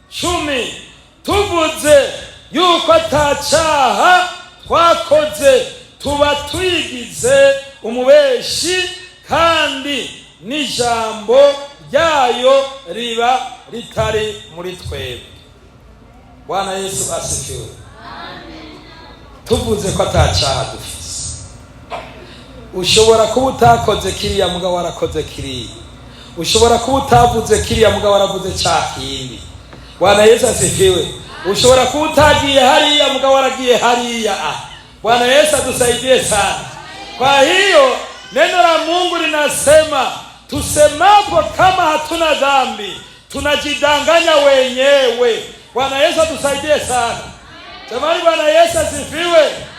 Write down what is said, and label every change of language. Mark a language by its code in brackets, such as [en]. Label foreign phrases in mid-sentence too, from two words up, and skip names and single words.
[rn] 10 tuvuze yuko atacaha twakoze tuba twigize umubeshi, kandi n'ijambo ryayo riba ritari muri twebwe. [sw] Bwana Yesu asifiwe. [rn] Tuvuze ko atacaha dufise. Ushobora kuba utakoze kiriya mugabo warakoze kiriya. Ushobora kuba utavuze kiriya mugabo waravuze ca kindi. [sw] Bwana Yesu asifiwe. [rn] Ushobora kuba utagiye hariya mugabo waragiye hariya. [sw] Bwana Yesu atusaidie sana. Kwa hiyo neno la Mungu linasema tusemapo kama hatuna dhambi tunajidanganya wenyewe. Bwana Yesu atusaidie sana. Jamani, Bwana Yesu asifiwe.